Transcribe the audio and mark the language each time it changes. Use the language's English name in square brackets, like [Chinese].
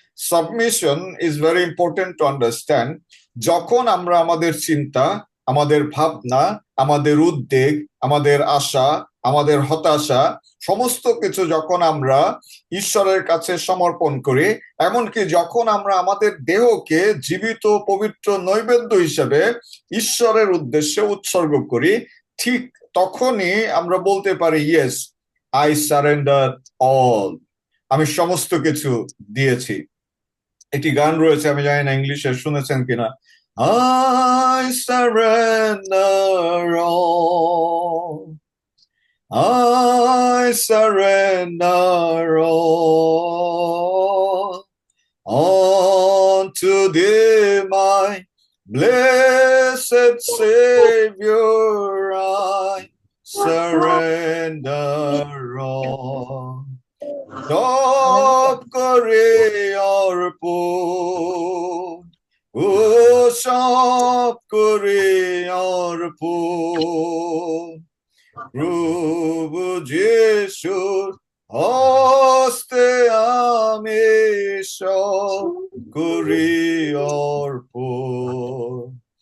[English] Submission is very important to understand. [Bangla] যখন আমরা আমাদের চিন্তা, আমাদের ভাবনা, আমাদের উদ্বেগ, আমাদের আশা, আমাদের হতাশা, সমস্ত কিছু যখন আমরা ঈশ্বরের কাছে সমর্পণ করি, এমনকি যখন আমরা আমাদের দেহকে জীবিত পবিত্র নৈবেদ্য হিসেবে ঈশ্বরের উদ্দেশ্যে উৎসর্গ করি, ঠিক তখনই আমরা বলতে পারি, [English] yes, I surrender all, [Bangla] আমি সমস্ত কিছু দিয়েছি। একটি গান রয়েছে, আমি জানি না ইংলিশে শুনেছেন কিনা, [English] I surrender all, I surrender all, unto thee my blessed Savior, I surrender all. [Bangla] সব করে অর্পণ, ও সব করে অর্পণ, প্রভু যিশুর হস্তে আমি সব করি অর্পণ।